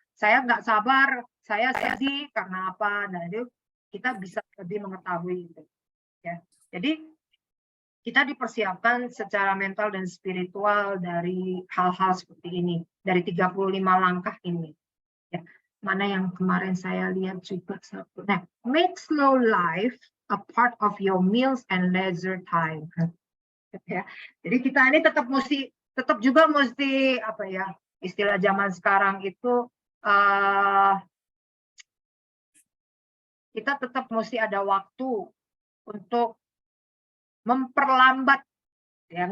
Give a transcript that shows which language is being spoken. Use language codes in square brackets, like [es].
[id] Saya nggak sabar, saya sedih karena apa. Nah, itu kita bisa lebih mengetahui itu. Ya. Jadi kita dipersiapkan secara mental dan spiritual dari hal-hal seperti ini, dari 35 langkah ini. Ya. Mana yang kemarin saya lihat juga satu. [en] Nah, make slow life a part of your meals and leisure time. [id] Ya. Jadi kita ini tetap juga mesti apa ya, istilah zaman sekarang itu kita tetap mesti ada waktu untuk memperlambat, ya.